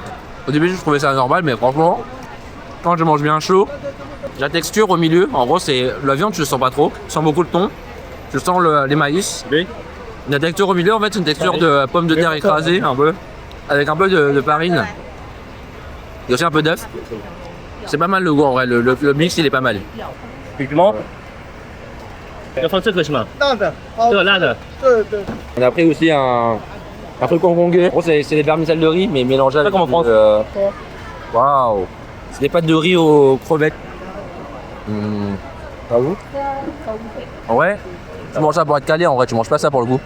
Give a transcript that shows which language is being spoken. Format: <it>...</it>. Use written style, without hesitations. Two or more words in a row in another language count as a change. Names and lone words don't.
<fr>Au début, je trouvais ça normal, mais franchement, quand je mange bien chaud, la texture au milieu, en gros, c'est la viande, tu le sens pas trop. Tu sens beaucoup le thon. Tu sens les maïs. Oui. La texture au milieu, en fait, c'est une texture de pomme de terre écrasée, un peu. Avec un peu de farine. Il y a aussi un peu d'œuf. C'est pas mal le goût en vrai, le mix il est pas mal. Effectivement.</fr> <zh>要放这个是吗？这个辣的。</zh> <fr>On a pris aussi un truc hongkongais. En gros, c'est des vermicelles de riz, mais mélangées avec. Comme en France. Waouh! C'est des pâtes de riz aux crevettes. Ah vous? En vrai, tu manges ça pour être calé, en vrai, tu manges pas ça pour le goût.</fr>